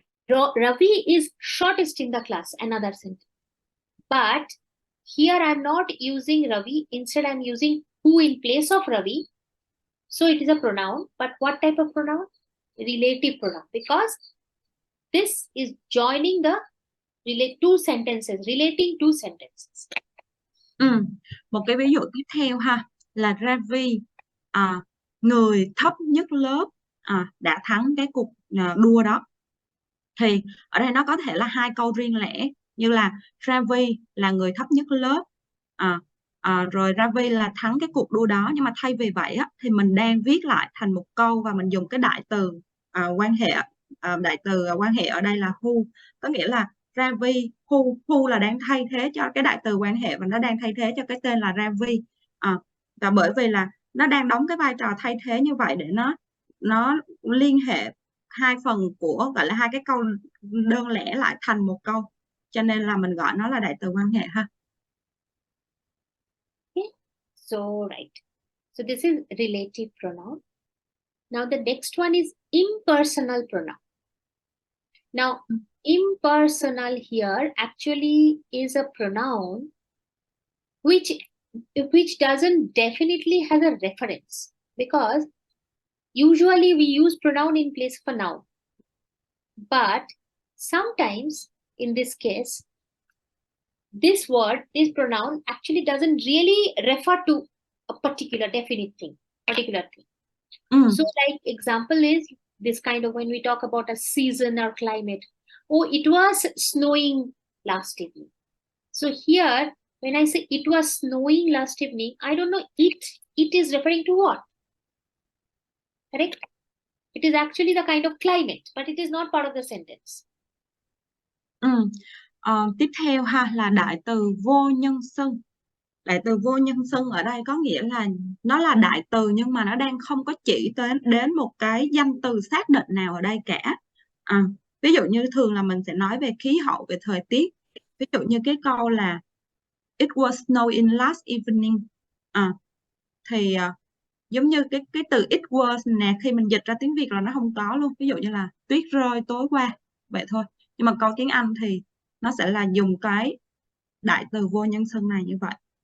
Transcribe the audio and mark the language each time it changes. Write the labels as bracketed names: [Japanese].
[English] Ravi is shortest in the class. Another sentence. But here I'm not using Ravi. Instead, I'm using who in place of Ravi. So it is a pronoun. But what type of pronoun? Relative pronoun. Because this is joining the two sentences, relating two sentences. [Vietnamese] Một cái ví dụ tiếp theo ha, là Ravi, người thấp nhất lớp, đã thắng cái cuộc đua đó. Thì ở đây nó có thể là hai câu riêng lẻ, như là Ravi là người thấp nhất lớp, rồi Ravi là thắng cái cuộc đua đó. Nhưng mà thay vì vậy á, thì mình đang viết lại thành một câu và mình dùng cái đại từ quan hệ. Đại từ quan hệ ở đây là who, có nghĩa là Ravi, who là đang thay thế cho cái đại từ quan hệ, và nó đang thay thế cho cái tên là Ravi. Và bởi vì là nó đang đóng cái vai trò thay thế như vậy để nó liên hệ hai phần của, gọi là hai cái câu đơn lẻ lại thành một câu, cho nên là mình gọi nó là đại từ quan hệ ha. [English] Okay. So right. So this is relative pronoun. Now the next one is impersonal pronoun. Now impersonal here actually is a pronoun which doesn't definitely has a reference, because usually we use pronoun in place of a noun. But sometimes in this case, this pronoun actually doesn't really refer to a particular definite thing, So like example is this kind of when we talk about a season or climate. Oh, it was snowing last evening. So here, when I say it was snowing last evening, I don't know it is referring to what? Correct? It is actually the kind of climate, but it is not part of the sentence. [Vietnamese] Tiếp theo ha, là đại từ vô nhân xưng. Đại từ vô nhân xưng ở đây có nghĩa là nó là đại từ nhưng mà nó đang không có chỉ đến một cái danh từ xác định nào ở đây cả. Ví dụ như thường là mình sẽ nói về khí hậu, về thời tiết. Ví dụ như cái câu là [English] it was snowing last evening. [Vietnamese] Thì giống như cái từ it was nè, khi mình dịch ra tiếng Việt là nó không có luôn. Ví dụ như là tuyết rơi tối qua, vậy thôi. Nhưng mà câu tiếng Anh thì nó sẽ là dùng cái đại từ vô nhân xưng này như vậy.